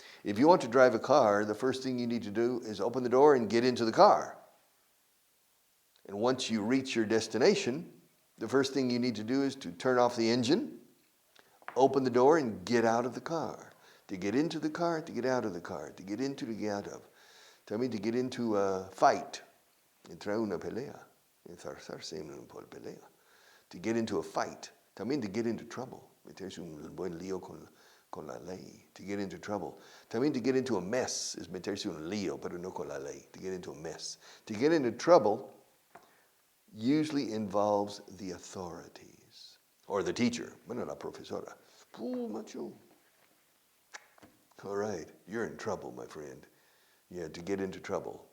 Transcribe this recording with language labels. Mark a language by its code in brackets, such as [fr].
[en] If you want to drive a car, the first thing you need to do is open the door and get into the car. And once you reach your destination, the first thing you need to do is to turn off the engine, open the door, and get out of the car. To get into the car, to get out of the car. To get into, to get out of. También to get into a fight. [es] Entrar una pelea. Enzarzarse en una pelea. [en] To get into a fight. También to get into trouble. [es] Meterse un buen lío con la ley. [en] To get into trouble. También to get into a mess is [es] meterse un lío, pero no con la ley. [en] To get into a mess. To get into trouble usually involves the authorities. Or the teacher. [es] Bueno, la profesora. [en] Macho. All right, you're in trouble, my friend. Yeah, to get into trouble.